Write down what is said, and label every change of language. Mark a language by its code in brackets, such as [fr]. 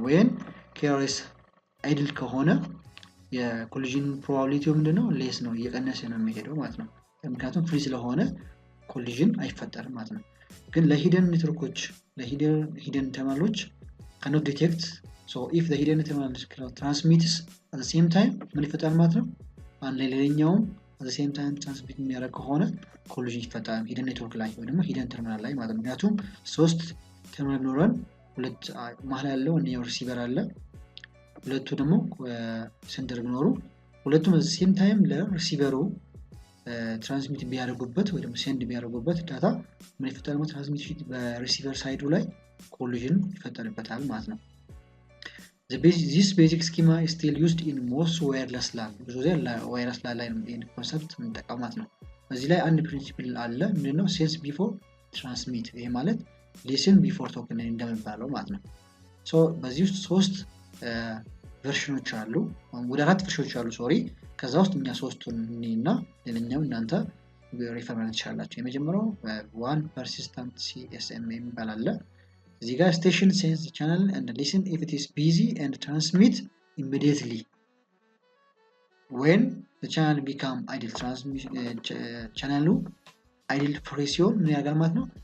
[en] When carrier is idle [am] ከሆነ የኮሊዥን ፕሮባቢሊቲው ምንድነው? ሌስ ነው፣ እየቀነሰ ነው የሚሄደው ማለት ነው። ምክንያቱም ፍሪ ስለሆነ ኮሊዥን አይፈጠርም ማለት ነው። ግን ለሂደን ኔትወርኮች ለሂደን ተርሚናሎች [en] cannot detect. So if the hidden terminal transmits at the same time [am] ምን ይፈጠራል ማለት ነው? አንድ ሌላኛውም [en] at the same time [am] transmit የሚያደርግ ከሆነ ኮሊዥን ይፈጠራል ሂደን ኔትወርክ ላይ ወይ ደግሞ ሂደን ተርሚናል ላይ ማለት ነው። ምክንያቱም ሶስት ተርሚናል ኖረን ሁለት መሀል ያለው አንደኛው ሪሲቨር አለ፣ ሁለቱ ደግሞ ሴንደር ቢኖሩ ሁለቱም at the same time ለሪሲቨሩ ትራንስሚት ቢያደርጉበት ወይ ደግሞ ሴንድ ቢያደርጉበት ዳታ ምን ይፈጠራል ማለት ትራንስሚት በሪሲቨር ሳይዱ ላይ ኮሊዥን ይፈጠርበታል ማለት ነው። [en] This basic schema is still used in most wireless LAN. [am] ብዙ ጊዜ ዋይርለስ LAN ላይ ይሄን ኮንሰፕት እንጠቀማት ነው። በዚህ ላይ አንድ ፕሪንሲፕል አለ። ምንድነው? ሴንስ ቢፎር ትራንስሚት። ይሄ ማለት ሊስን ቢፎር ቶክን እንደሚባለው ማለት ነው። ሶ በዚህ ውስጥ ሶስት ቨርሽኖች አሉ፣ ወደ አራት ቨርሽኖች አሉ ሶሪ። ከዛ ውስጥ እኛ ሶስቱን እና ሌላኛው እናንተ ሪፈር ማለት ትችላላችሁ። የመጀመሪያው [en] one persistent CSMA [am] የሚባል አለ። እዚህ ጋር [en] station sense the channel and listen if it is busy and transmit immediately. When the channel become idle, channel idle free [am] ሲሆን ምን ያደርጋል ማለት ነው?